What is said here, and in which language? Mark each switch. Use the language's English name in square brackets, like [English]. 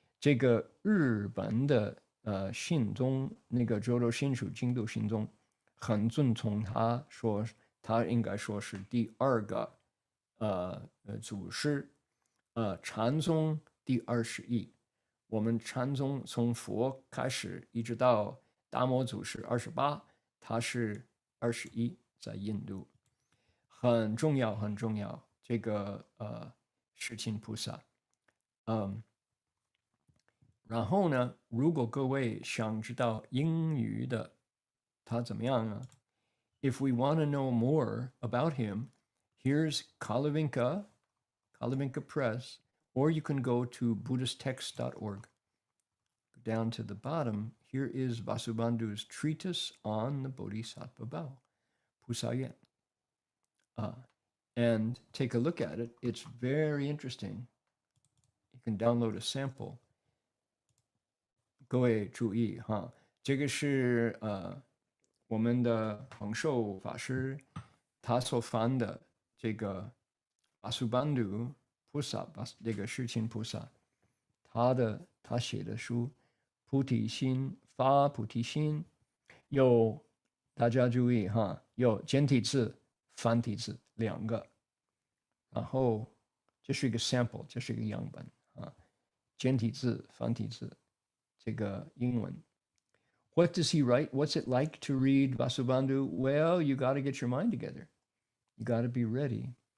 [Chinese] 这个日本的信宗那个周周新属净土信宗很尊崇他，说他应该说是第2个祖师，禅宗第21。我们禅宗从佛开始一直到达摩祖师28，他是21，在印度。很重要，很重要。这个世亲菩萨，然后呢，如果各位想知道英语的他怎么样呢 [English] ？If we want to know more about him, here's Kalavinka Press, or you can go to BuddhistText.org. Go down to the bottom. Here is Vasubandhu's treatise on the Bodhisattva Vow, Pusayen. And take a look at it. It's very interesting. You can download a sample. [Chinese] 各位注意哈，这个是我们的恒寿法师他所翻的这个Vasubandhu菩萨，这个世亲菩萨，他写的书，菩提心发菩提心，有大家注意哈，有简体字、繁体字2个，然后这是一个 sample， 这是一个样本啊，简体字、繁体字。这个英文。 [English] What does he write? What's it like to read Vasubandhu? Well, you got to get your mind together. You got to be ready.